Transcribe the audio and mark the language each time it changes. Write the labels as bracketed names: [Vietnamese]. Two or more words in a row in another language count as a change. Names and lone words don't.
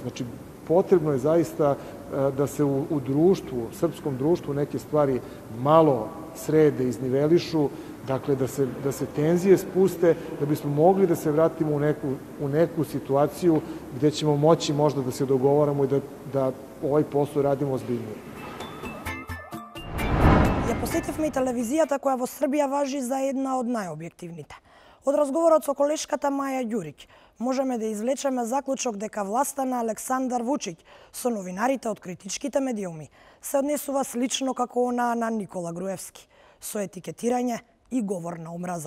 [Serbian] Znači, potrebno je zaista da se u društvu, u srpskom društvu, neke stvari malo srede, iznivelišu, dakle da se tenzije spuste, da bismo mogli da se vratimo u neku situaciju gde ćemo moći možda da se dogovaramo i da ovaj posao radimo ozbiljnije. [Macedonian] Ја посетивме и телевизијата која во Србија важи за една од најобјективните. Од разговорот со колешката Маја Ѓурик можеме да извлечеме заклучок дека власта на Александар Вучиќ со новинарите од критичките медиуми се однесува слично како онаа на Никола Груевски, со етикетирање и говор на омраза.